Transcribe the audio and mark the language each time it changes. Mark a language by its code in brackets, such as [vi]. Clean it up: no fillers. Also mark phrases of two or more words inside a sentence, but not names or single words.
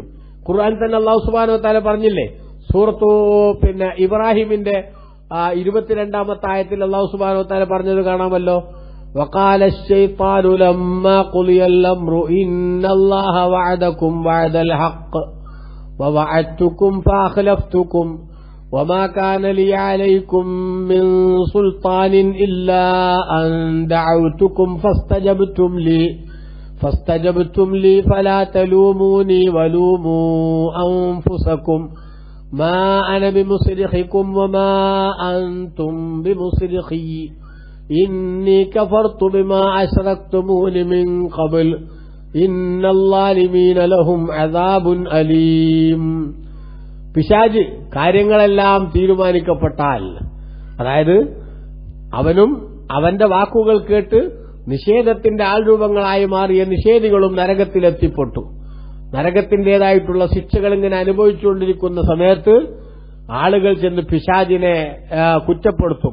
[ml] ഖുർആൻ തന്നെ [ar] الله سبحانه وتعالى [ml] പറഞ്ഞില്ലേ, സൂറത്തു ഇബ്രാഹിമിന്റെ 22-ാമത്തെ ആയത്തിൽ [ar] الله سبحانه وتعالى [ml] പറഞ്ഞത് കാണാമല്ലോ. [ar] وقال الشيطان لما قضي الأمر إن الله وعدكم وعد الحق ووعدتكم فأخلفتكم وما كان لي عليكم من سلطان إلا أن دعوتكم فاستجبتم لي فلا تلوموني ولوموا أنفسكم ما أنا بمصرخكم وما أنتم بمصرخي إني كفرت بما أشركتمون من قبل إن الظالمين لهم عذاب أليم. [ml] പിശാച് കാര്യങ്ങളെല്ലാം തീരുമാനിക്കപ്പെട്ടാൽ, അതായത് അവനും അവന്റെ വാക്കുകൾ കേട്ട് നിഷേധത്തിന്റെ ആൾരൂപങ്ങളായി മാറിയ നിഷേധികളും നരകത്തിലെത്തിപ്പെട്ടു. നരകത്തിന്റേതായിട്ടുള്ള ശിക്ഷകൾ ഇങ്ങനെ അനുഭവിച്ചുകൊണ്ടിരിക്കുന്ന സമയത്ത് ആളുകൾ ചെന്ന് പിശാചിനെ കുറ്റപ്പെടുത്തും.